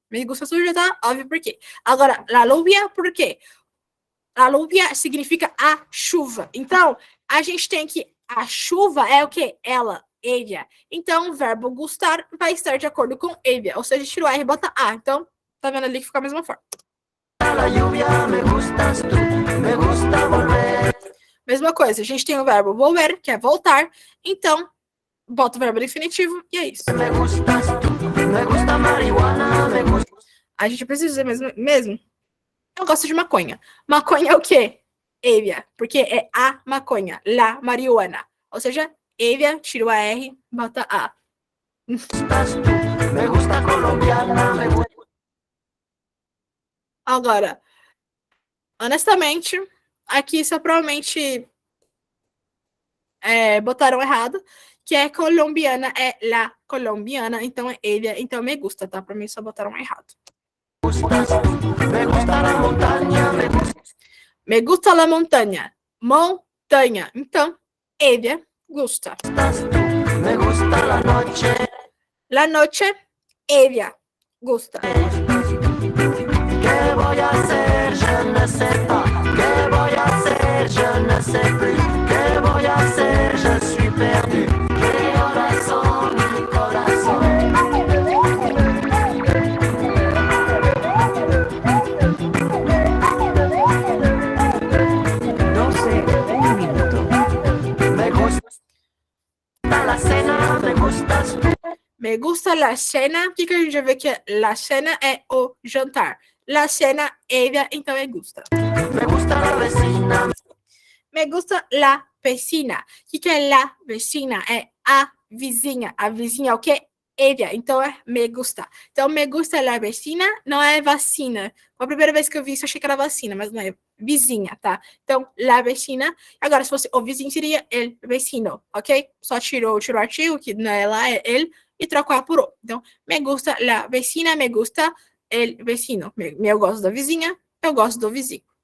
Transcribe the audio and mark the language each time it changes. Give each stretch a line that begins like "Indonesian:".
Spanish: Me gustas tu
Portuguese: já tá óbvio por quê. Agora, la lluvia, por quê? A lluvia significa a chuva. Então, a gente tem que A chuva é o quê? Ela, ella. Então, o verbo gustar vai estar de acordo com ella. Ou seja, tira o R e bota A. Então, tá vendo ali que fica a mesma forma.
Spanish: La lluvia, me gustas tú, me gusta volver.
Portuguese: Mesma coisa, a gente tem o verbo volver, que é voltar. Então, bota o verbo no infinitivo e é isso.
Spanish: Me gustas tú, me gusta marihuana, me gusta.
Portuguese: A gente precisa dizer mesmo. Eu gosto de maconha. Maconha é o quê? Ella, porque é a maconha, la marihuana. Ou seja, ella, tira o R, bota A.
Spanish: Gustas tú, me gusta colombiana, me gusta.
Portuguese: Agora, honestamente, aqui só provavelmente botaram errado, que é colombiana, é la colombiana, então é ella, então me gusta, tá? Pra mim só botaram errado.
Spanish: Gustas tú, me gusta la montaña, me gusta. Me gusta la montaña.
Portuguese: Montanha. Então,
Spanish: ella gusta. Gustas tú, me gusta la noche. La noche, ella gusta. ¿Qué voy a hacer?
French: Je ne sais pas.
Spanish: ¿Qué voy a hacer?
French: Je ne sais plus.
Spanish: ¿Qué voy a hacer?
French: Je suis perdu.
Spanish: Mi corazón, mi corazón. 12, un minuto. Me gusta la cena, me gustas tú. Me gusta la cena.
Portuguese: O que a gente já vê que la cena é o jantar.
Spanish: La cena, ella,
Portuguese: então é
Spanish: gusta. Me gusta la vecina. Me gusta la vecina.
Portuguese: O que é
Spanish: la vecina?
Portuguese: É a vizinha. A vizinha é o quê? Ella. Então é me gusta. Então,
Spanish: me gusta la vecina
Portuguese: não é vacina. A primeira vez que eu vi isso, eu achei que era vacina, mas não é vizinha, tá? Então, la vecina. Agora, se fosse o vizinho, seria el vecino, ok? Só tirou o artigo, que não é lá, é ele, e trocou por o.
Spanish: Então, me gusta la vecina, me gusta el vecino.
Portuguese: Eu gosto da vizinha, eu gosto do vizinho.